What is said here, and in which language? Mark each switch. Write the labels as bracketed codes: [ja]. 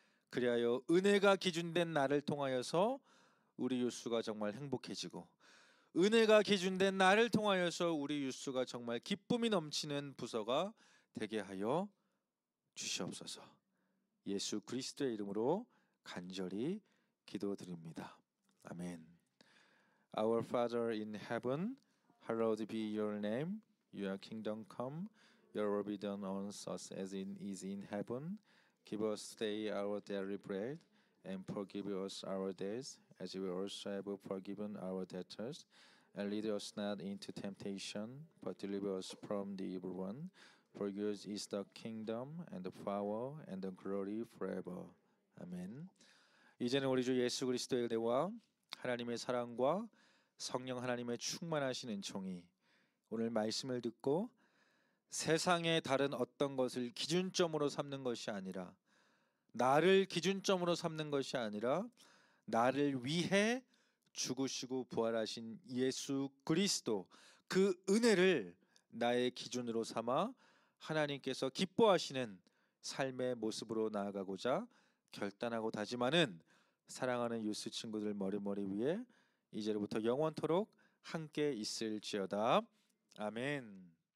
[ko] 그리하여 은혜가 기준된 나를 통하여서 우리 유수가 정말 행복해지고, 은혜가 기준된 나를 통하여서 우리 유수가 정말 기쁨이 넘치는 부서가 되게 하여 주시옵소서. 예수 그리스도의 이름으로 간절히 기도드립니다. 아멘. [en] Our Father in heaven, hallowed be your name. Your kingdom come. Your will be done on us as it is in heaven. Give us today our daily bread, and forgive us our debts, as we also have forgiven our debtors. And lead us not into temptation, but deliver us from the evil one. For yours is the kingdom, and the power, and the glory forever. [ko] 아멘. 이제는 우리 주 예수 그리스도의 은혜와 하나님의 사랑과 성령 하나님의 충만하신 은총이 오늘 말씀을 듣고 세상의 다른 어떤 것을 기준점으로 삼는 것이 아니라, 나를 기준점으로 삼는 것이 아니라, 나를 위해 죽으시고 부활하신 예수 그리스도, 그 은혜를 나의 기준으로 삼아 하나님께서 기뻐하시는 삶의 모습으로 나아가고자 결단하고 다짐하는 사랑하는 유스 친구들 머리머리 위에 이제로부터 영원토록 함께 있을지어다. 아멘.